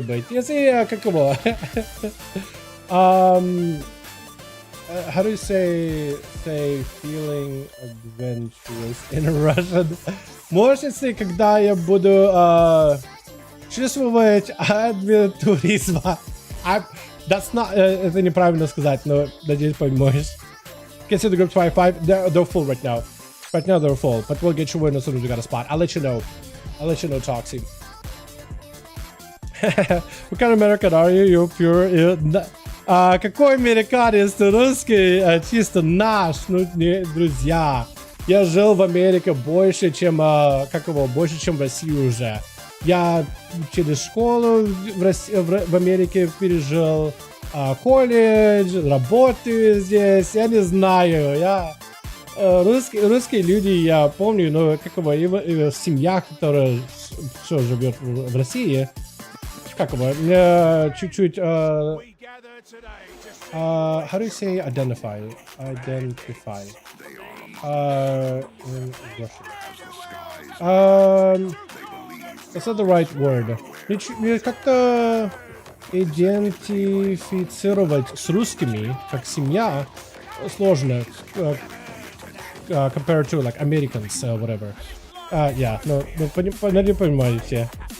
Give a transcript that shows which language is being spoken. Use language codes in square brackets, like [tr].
[ru] Если я, как его... [en] how do you say feeling adventurous in Russian? [ru] Может, если когда я буду чувствовать адвентуризма. [en] That's not, [ru] это неправильно сказать, но надеюсь, поймешь. [en] Consider the groups 5-5, they're full right now. Right now they're full, but we'll get you in as soon as we got a spot. I'll let you know, Toxie. What kind of American are you? You're pure... [ru] какой американец? Ты русский, чисто наш, ну, не, друзья. Я жил в Америке больше, чем в России уже. Я через школу в Америке пережил, колледж, работаю здесь, я не знаю, русские люди, я помню, но семья, которая все живет в России, чуть-чуть, [en] how do you say identify? In Russian. That's not the right word. [ru] Мне как-то идентифицировать с русскими, как семья, сложно, [en] compared to like Americans, whatever. Yeah, no, [ru] понимаете.